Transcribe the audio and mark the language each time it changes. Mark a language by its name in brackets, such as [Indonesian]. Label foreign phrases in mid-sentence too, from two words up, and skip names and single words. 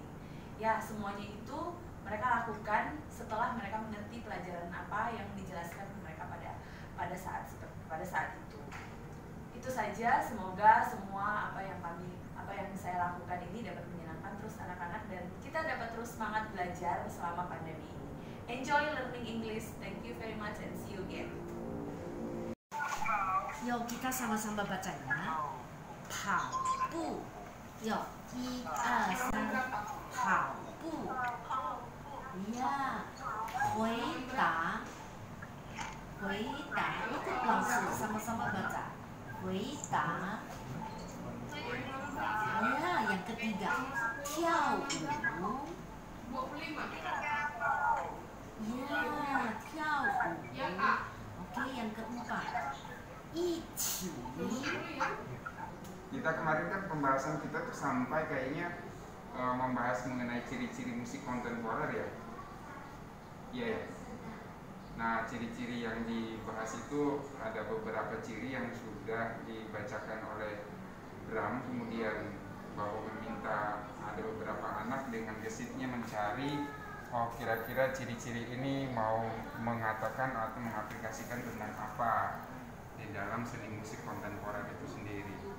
[Indonesian] Ya, semuanya itu mereka lakukan setelah mereka mengerti pelajaran apa yang dijelaskan ke mereka pada saat itu. Itu saja, semoga semua apa yang saya lakukan ini dapat menyenangkan terus anak-anak dan kita dapat terus semangat belajar selama pandemi ini. [English] Enjoy learning English. Thank you very much and see you again. [Indonesian] Yuk kita sama-sama bacanya. [Chinese] 跑步，有1、2、3，跑步。 [Indonesian] 呀，回答，ikut 老师 sama-sama baca. 回答。Ya, yang ketiga 跳舞。Ya, 跳舞。Oke, yang keempat 一起。 Kita kemarin kan pembahasan kita tuh sampai kayaknya membahas mengenai ciri-ciri musik kontemporer ya. Iya ya. Nah, ciri-ciri yang dibahas itu ada beberapa ciri yang sudah dibacakan oleh Bram, kemudian Bapak meminta ada beberapa anak dengan gesitnya mencari kira-kira ciri-ciri ini mau mengatakan atau mengaplikasikan tentang apa di dalam seni musik kontemporer itu sendiri.